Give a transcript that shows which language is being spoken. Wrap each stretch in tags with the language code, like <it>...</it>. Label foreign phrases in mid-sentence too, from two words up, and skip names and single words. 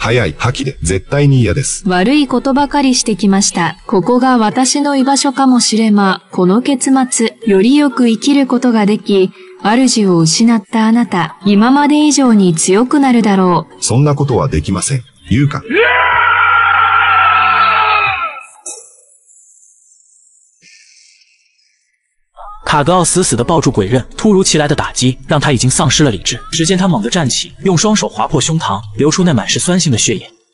<ja>早い、破棄で、絶対に嫌です。悪いことばかりしてきました。ここが私の居場所かもしれま、この結末、よりよく生きることができ、主を失ったあなた、今まで以上に強くなるだろう。そんなことはできません。優香。</ja> <zh>卡格奥死死地抱住鬼刃，突如其来的打击让他已经丧失了理智。只见他猛地站起，用双手划破胸膛，流出那满是酸性的血液。</zh>